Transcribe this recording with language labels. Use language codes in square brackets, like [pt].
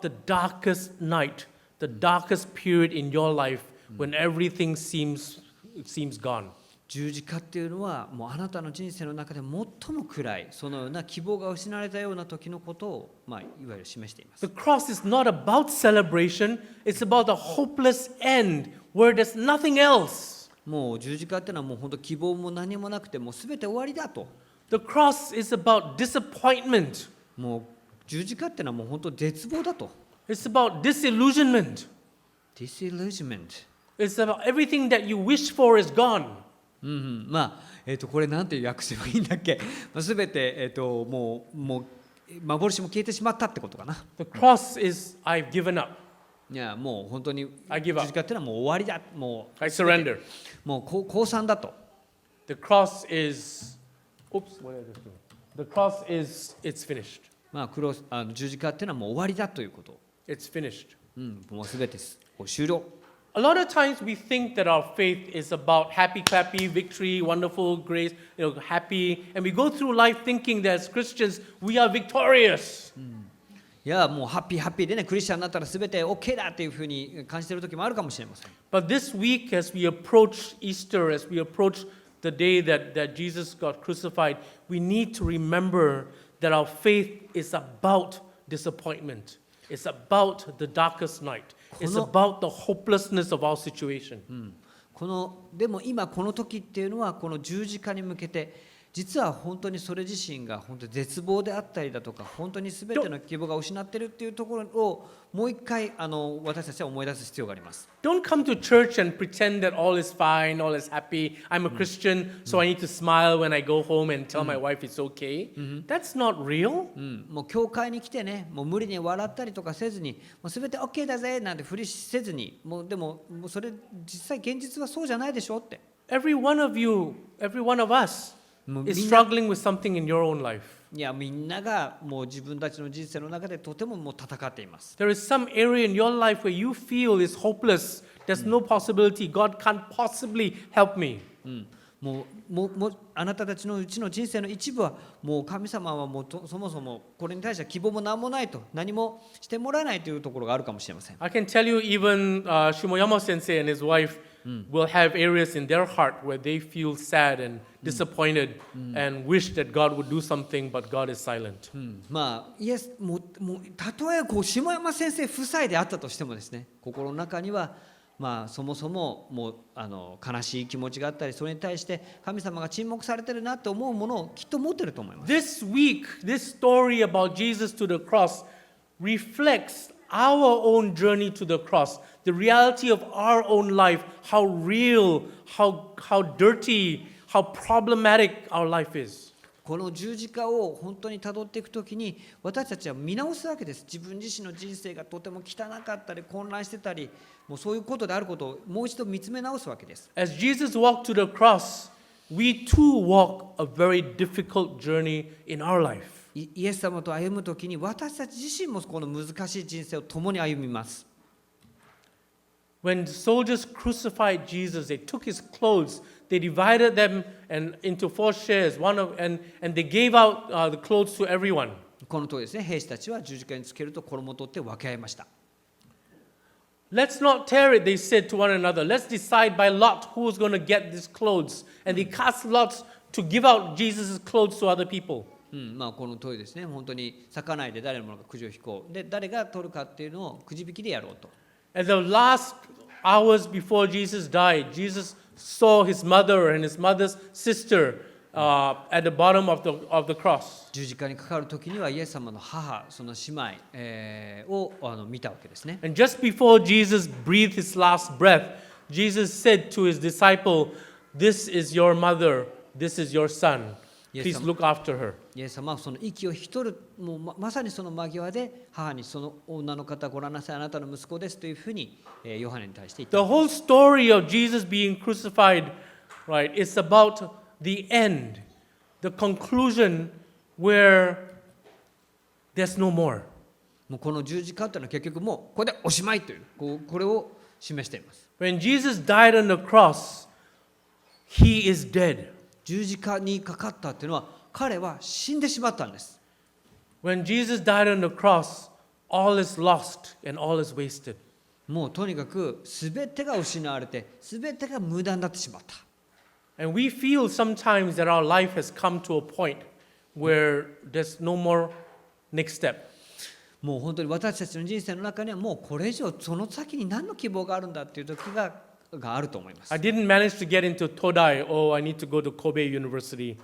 [en] about the darkest night, the darkest period in your life when everything seems gone. [ja] 十字架っていうのはもうあなたの人生の中で最も暗いそのような希望が失われたような時のことを、いわゆる示しています。 [en] The cross is not about celebration, it's about a hopeless end where there's nothing else. [ja] もう十字架っていうのはもう本当希望も何もなくてもう全て終わりだと。 [en] The cross is about disappointment. [ja] もう十字架っていうのはもう本当絶望だと。 [en] It's about disillusionment. Disillusionment。 It's about everything that you wish for is gone. [ja] これなんて訳せばいいんだっけ。すべてもう幻も消えてしまったってことかな。 [en] The cross is I've given up. [ja] いやもう本当に [en] I give [ja] 十 [en] up. [ja] 字架っていうのはもう終わりだ。もう [en] I surrender. [ja] もう降参だと。 [en] The cross is, oops, what did I just do? The cross is, it's finished. [ja] 十字架っていうのはもう終わりだということ。 [en] It's finished. [ja] もうすべて終了。 [en] A lot of times we think that our faith is about happy, clappy, victory, wonderful, grace, happy. And we go through life thinking that as Christians, we are victorious. [ja] いやもうハッピーハッピーでねクリスチャンになったらすべて OK だっていうふうに感じている時もあるかもしれません。 [en] But this week, as we approach Easter, as we approach the day that Jesus got crucified, we need to remember that our faith is about disappointment. It's about the darkest night. It's about the hopelessness of our situation. [ja] でも今この時っていうのはこの十字架に向けて実は本当にそれ自身が本当に絶望であったりだとか本当に全ての希望が失っているっていうところをもう一回私たちは思い出す必要があります。 [en] Don't come to church and pretend that all is fine, all is happy. I'm a Christian, so I need to smile when I go home and tell my wife it's okay. That's not real. [ja] もう教会に来てね、もう無理に笑ったりとかせずに、もう全て OK だぜなんてふりせずに、でもそれ実際現実はそうじゃないでしょって。 [en] Every one of you, every one of us is struggling with something in your own life. [ja] いやみんながもう自分たちの人生の中でとてももう戦っています。 [en] There is some area in your life where you feel is hopeless. There's no possibility. God can't possibly help me. [ja] もうあなたたちのうちの人生の一部はもう神様はもうそもそもこれに対しては希望も何もないと何もしてもらえないというところがあるかもしれません。 [en] I can tell you even Shimoyama sensei and his wife will have areas in their heart where they feel sad and disappointed and wish that God would do something, but God is silent. [ja] イエスもうたとえ下山先生夫妻であったとしてもですね、心の中にはそもそももう悲しい気持ちがあったり、それに対して神様が沈黙されてるなと思うものをきっと持ってると思います。 [en] This week, this story about Jesus to the cross reflects our own journey to the cross, the reality of our own life, how real, how dirty, how problematic our life is. [ja] この十字架を本当に辿っていくときに私たちは見直すわけです。自分自身の人生がとても汚かったり混乱してたり、もうそういうことであることをもう一度見つめ直すわけです。 [en] As Jesus walked to the cross, we too walk a very difficult journey in our life. [ja] イエス様と歩むときに私たち自身もこの難しい人生を共に歩みます。 [en] When the soldiers crucified Jesus, they took his clothes, they divided them into 4 shares, and they gave out the clothes to everyone. [ja] この通りですね。兵士たちは十字架につけると衣を取って分け合いました。 [en] Let's not tear it, they said to one another. Let's decide by lot who's going to get these clothes. And they cast lots to give out Jesus' clothes to other people. [ja] この通りですね。本当に裂かないで誰のものかくじを引こう。で、誰が取るかっていうのをくじ引きでやろうと。 [en] At the last hours before Jesus died, Jesus saw his mother and his mother's sister at the bottom of the cross. [ja] 十字架にかかる時にはイエス様の母、その姉妹、を見たわけですね。 [en] And just before Jesus breathed his last breath, Jesus said to his disciple, "This is your mother, this is your son. Please look after her." [ja] イエス様はその息を引き取る、もうまさにその間際で母にその女の方ご覧なさい、あなたの息子ですというふうにヨハネに対して言った。 [en] The whole story of Jesus being crucified, right, is about the end, the conclusion where there's no more. [ja] もうこの十字架というのは結局もうこれでおしまいというこれを示しています。 [en] When Jesus died on the cross, he is dead. [ja] 十字架にかかったというのは彼は死んでしまったんです。 [en] When Jesus died on the cross, all is lost and all is wasted. [ja] もうとにかく全てが失われて全てが無駄になってしまった。 [en] And we feel sometimes that our life has come to a point where there's no more next step. [ja] もう本当に私たちの人生の中にはもうこれ以上その先に何の希望があるんだっていう時があると思います。 [en] I didn't manage to get into Todai. Oh, I need to go to Kobe University.